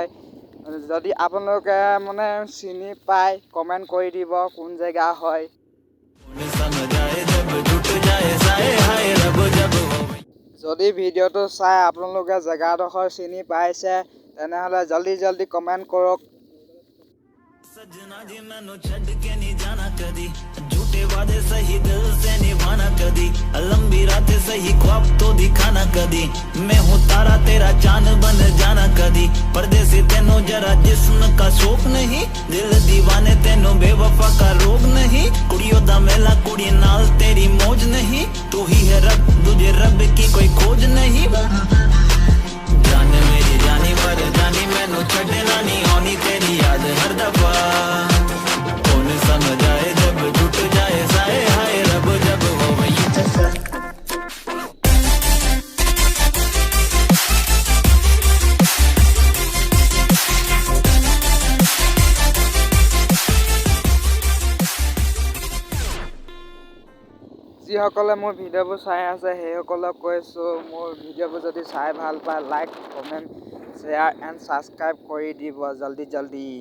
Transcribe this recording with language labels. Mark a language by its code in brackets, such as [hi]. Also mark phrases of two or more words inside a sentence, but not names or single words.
[as] যদি আপোনালোকে মানে চিনি পায় কমেণ্ট কৰি দিব কোন জেগা হয়। যদি ভিডিঅ'টো চাই আপোনালোকে জেগাডোখৰ চিনি পাইছে তেনেহ'লে জল্দি কমেণ্ট কৰক। [pa] ਸਜਣਾ ਜੀ ਮੈਨੂੰ ਛੱਡ ਕੇ ਨਹੀਂ ਜਾਣਾ ਕਦੀ, [hi] झूठे वादे सही दिल से निभाना कदी, लंबी रातें सही ख्वाब तो दिखाना कदी, मैं हूँ तारा तेरा चांद बन जाना कदी, परदेसी तेनों जरा जिस्म का शौक नहीं, दिल दीवाने तेनों बेवफा का रोग नहीं, [pa] ਕੁੜੀਆਂ ਦਾ ਮੇਲਾ ਕੁੜੀ ਨਾਲ ਤੇਰੀ ਮੌਜ ਨਹੀਂ, [hi] तू ही है रब तुझे रब की कोई खोज नहीं। जान मेरी जानी पर जानी [pa] ਮੈਨੂੰ ਛੱਡਣਾ ਨਹੀਂ ਆਣੀ [hi] तेरी याद हर दफा, कौन समझाए जब टूट जाए साए हाय रब जब हो वही। [as] যিসকলে মোৰ ভিডিঅ'বোৰ চাই আছে সেইসকলক কৈছোঁ, মোৰ ভিডিঅ'বোৰ যদি চাই ভাল পায় [en] like comment share and subscribe [as] কৰি দিব জল্দি।